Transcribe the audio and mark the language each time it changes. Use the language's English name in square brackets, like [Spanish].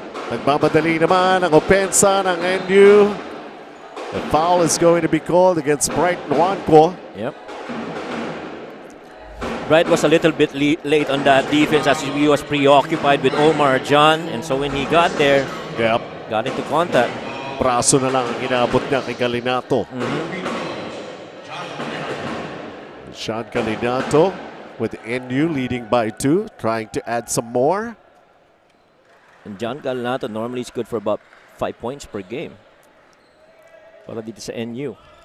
[Filipino] Nagmamadali naman ang opensa ng NU. [English] The foul is going to be called against Bright Nwanko. Yep. Bright was a little bit late on that defense as he was preoccupied with Omar John. And so when he got there, got into contact. [Filipino] Braso na lang ang inabot niya kay Galinato. [English] Sean Galinato with NU leading by 2, trying to add some more. And John Galinato normally is good for about 5 points per game. [Filipino] Para dito sa NU.